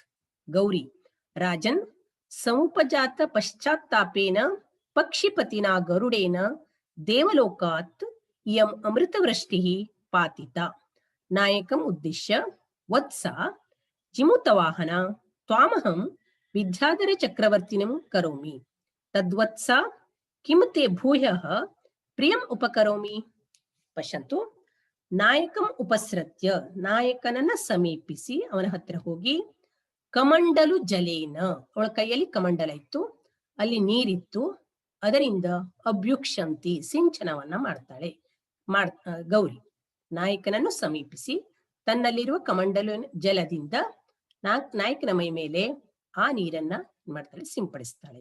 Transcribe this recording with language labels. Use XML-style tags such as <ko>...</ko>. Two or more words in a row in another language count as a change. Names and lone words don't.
<sa>ಗೌರಿ ರಾಜನ್ ಸಮುಪಜಾತ ಪಶ್ಚಾತ್ತಾಪೇನ ಪಕ್ಷಿಪತಿನಾ ಗರುಡೇನ ದೇವಲೋಕಾತ್ ಇಯಂ ಅಮೃತವೃಷ್ಟಿಃ ಪಾತಿತ. ನಾಯಕಂ ಉದ್ದೇಶ್ಯ ವತ್ಸ ಜಿಮೂತವಾಹನ ತ್ವಾಮಹಂ ವಿದ್ಯಾಧರ ಚಕ್ರವರ್ತಿನಂ ಕರೋಮಿ. ತದ್ವತ್ಸ ಕಿಂ ತೇ ಭೂಯಃ ಪ್ರಿಯಂ ಉಪಕರೋಮಿ. ಪಶ್ಯಂತು, ನಾಯಕಂ ಉಪಸೃತ್ಯ,</sa> <kn>ನಾಯಕನನ್ನ ಸಮೀಪಿಸಿ ಅವನ ಹತ್ರ ಹೋಗಿ,</kn> <sa>ಕಮಂಡಲು ಜಲೇನ,</sa> <kn>ಅವಳ ಕೈಯಲ್ಲಿ ಕಮಂಡಲ ಇತ್ತು, ಅಲ್ಲಿ ನೀರಿತ್ತು, ಅದರಿಂದ ಅಭ್ಯುಕ್ಷಂತಿ ಸಿಂಚನವನ್ನ ಮಾಡ್ತಾಳೆ. ಗೌರಿ ನಾಯಕನನ್ನು ಸಮೀಪಿಸಿ ತನ್ನಲ್ಲಿರುವ ಕಮಂಡಲು ಜಲದಿಂದ ನಾಯಕನ ಮೈ ಮೇಲೆ ಆ ನೀರನ್ನ ಮಾಡ್ತಾಳೆ, ಸಿಂಪಡಿಸ್ತಾಳೆ.</kn>